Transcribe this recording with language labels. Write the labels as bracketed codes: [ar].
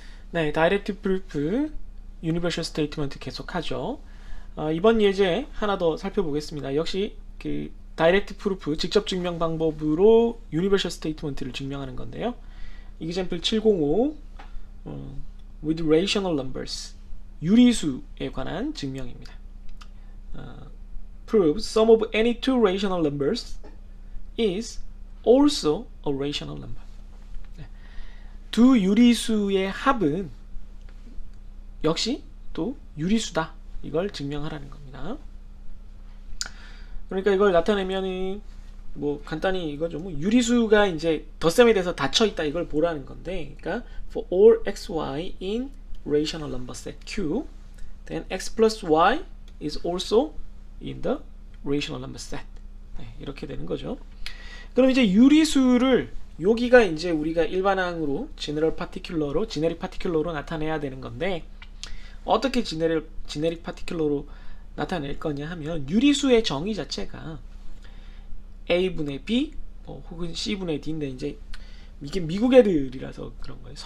[ko] 네, 다이렉트 프루프 유니버셜 스테이트먼트 계속하죠. 이번 예제 하나 더 살펴보겠습니다. 역시 그 다이렉트 프루프 직접 증명 방법으로 유니버셜 스테이트먼트를 증명하는 건데요. [en] example 705 with rational numbers [ko] 유리수에 관한 증명입니다. [en] prove sum of any two rational numbers is also a rational number. 네. [ko] 두 유리수의 합은 역시 또 유리수다. 이걸 증명하라는 겁니다. 그러니까 이걸 나타내면은 뭐 간단히 이거죠. 뭐 유리수가 이제 덧셈에 대해서 닫혀 있다 이걸 보라는 건데, 그러니까 [en] for all xy in rational number set q, then x plus y is also in the rational number set. [ko] 네, 이렇게 되는 거죠. 그럼 이제 유리수를 여기가 이제 우리가 일반항으로 general particular로, generic particular로 나타내야 되는 건데 어떻게 generic particular로 나타낼 거냐 하면 유리수의 정의 자체가 a분의 b 혹은 c분의 d인데 이제 이게 미국 애들이라서 그런 거예요.